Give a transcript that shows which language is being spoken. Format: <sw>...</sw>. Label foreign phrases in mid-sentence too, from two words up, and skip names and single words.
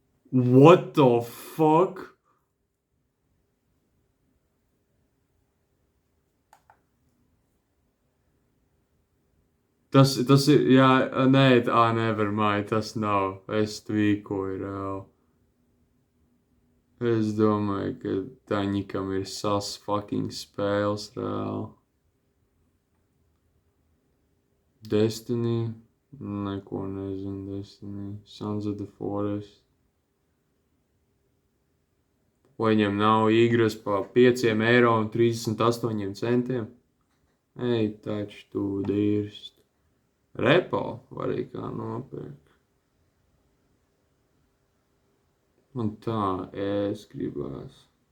<en>What the fuck?</en> <lv>Tas ir, jā, nē, nevermind, tas nav. Es tvīkoju reāli. Es domāju, ka Daņikam ir sas fucking spēles reāli. Destiny? Neko nezinu, Destiny. Sons of the Forest. Vai viņam nav igras pa 5,38 €? Ej, taču tu dirst. Repo var arī kā nopirkt. Man tā gribās.</lv>